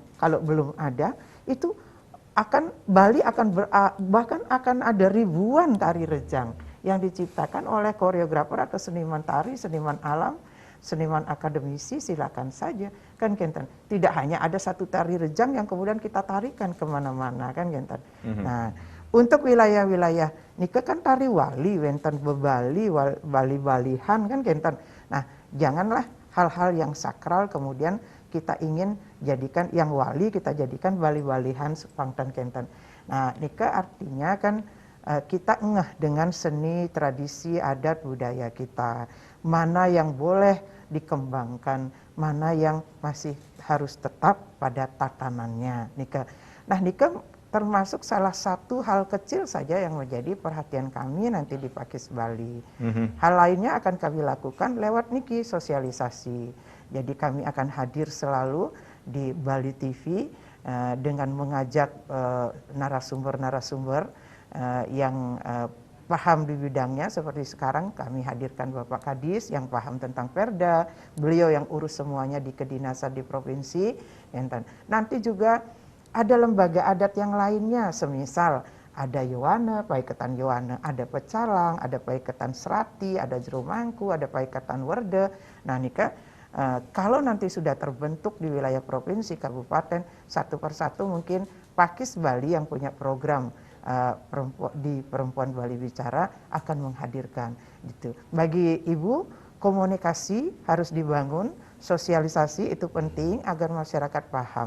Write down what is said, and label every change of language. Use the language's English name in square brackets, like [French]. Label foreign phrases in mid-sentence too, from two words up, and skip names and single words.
[Indonesian] Kalau belum ada, itu Bali bahkan akan ada ribuan tari rejang yang diciptakan oleh koreografer atau seniman tari, seniman alam, seniman akademisi, silakan saja, kan Kenten. Tidak hanya ada satu tari rejang yang kemudian kita tarikan kemana-mana, kan Kenten. Nah, untuk wilayah-wilayah nika kan tari wali, wenten bebali, bali-balihan, kan Kenten. Nah, janganlah hal-hal yang sakral kemudian kita ingin jadikan yang wali, kita jadikan bali-balihan sepangtan Kenten. Nah, nika artinya kan kita ngeh dengan seni, tradisi, adat, budaya kita. Mana yang boleh dikembangkan, mana yang masih harus tetap pada tatanannya. Nika. Nah, nika termasuk salah satu hal kecil saja yang menjadi perhatian kami nanti di Pakis Bali. Hal lainnya akan kami lakukan lewat niki sosialisasi. Jadi kami akan hadir selalu di Bali TV dengan mengajak narasumber-narasumber yang paham di bidangnya, seperti sekarang kami hadirkan Bapak Kadis yang paham tentang Perda, beliau yang urus semuanya di kedinasan di provinsi. Nanti juga ada lembaga adat yang lainnya, semisal ada Yowana, Paiketan Yowana, ada Pecalang, ada Paiketan Serati, ada Jerumangku, ada Paiketan Werde. Nah, nika kalau nanti sudah terbentuk di wilayah provinsi, kabupaten, satu persatu mungkin Pakis Bali yang punya program di Perempuan Bali Bicara akan menghadirkan gitu. Bagi ibu, komunikasi harus dibangun, sosialisasi itu penting agar masyarakat paham.